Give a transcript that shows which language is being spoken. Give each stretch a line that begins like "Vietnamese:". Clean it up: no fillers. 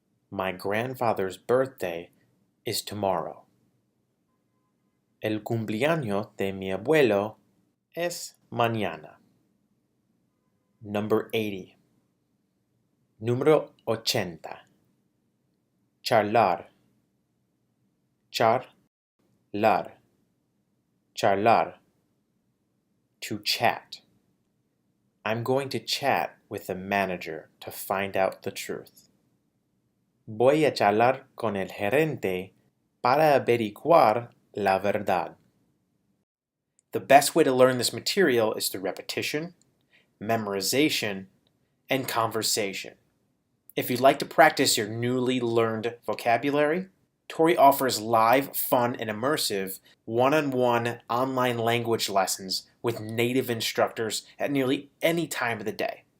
English: My grandfather's birthday is tomorrow.
Spanish: El cumpleaños de mi abuelo es mañana. Number 80. Número 80. Charlar. Charlar. Charlar. To chat.
English: I'm going to chat with the manager to find out the truth.
Spanish: Voy a charlar con el gerente para averiguar la verdad.
English: The best way to learn this material is through repetition, memorization, and conversation. If you'd like to practice your newly learned vocabulary, Touri offers live, fun, and immersive one-on-one online language lessons with native instructors at nearly any time of the day.